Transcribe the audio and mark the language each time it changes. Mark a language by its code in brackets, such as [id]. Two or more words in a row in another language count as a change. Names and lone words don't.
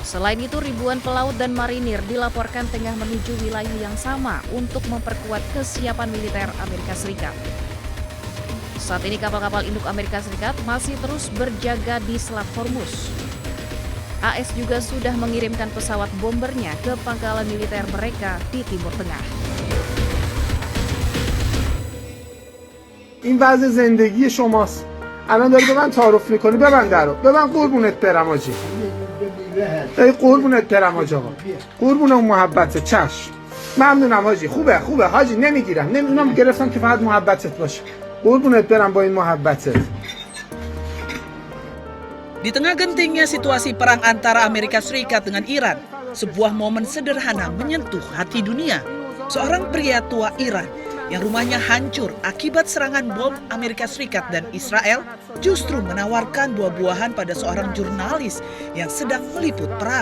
[id] Selain itu, ribuan pelaut dan marinir dilaporkan tengah menuju wilayah yang sama untuk memperkuat kesiapan militer Amerika Serikat. Saat ini kapal-kapal induk Amerika Serikat masih terus berjaga di Selat Hormuz. AS juga sudah mengirimkan pesawat bombernya ke pangkalan militer mereka di Timur Tengah. [fa] این وضع زندگی شماست. الان داری به من تعارف میکنی، ببند درو، ببند قربونت برم آجی. ای قربونت برم آج آقا، قربون اون محبته، چشم، ممنونم حاجی، خوبه حاجی، نمیگیرم، اونم گرفتم که فقط محبتت باشه، قربونت برم با این محبتت. [id] Di tengah gentingnya situasi perang antara Amerika Serikat dengan Iran, sebuah momen sederhana menyentuh hati dunia. Seorang pria tua Iran yang rumahnya hancur akibat serangan bom Amerika Serikat dan Israel justru menawarkan buah-buahan pada seorang jurnalis yang sedang meliput perang.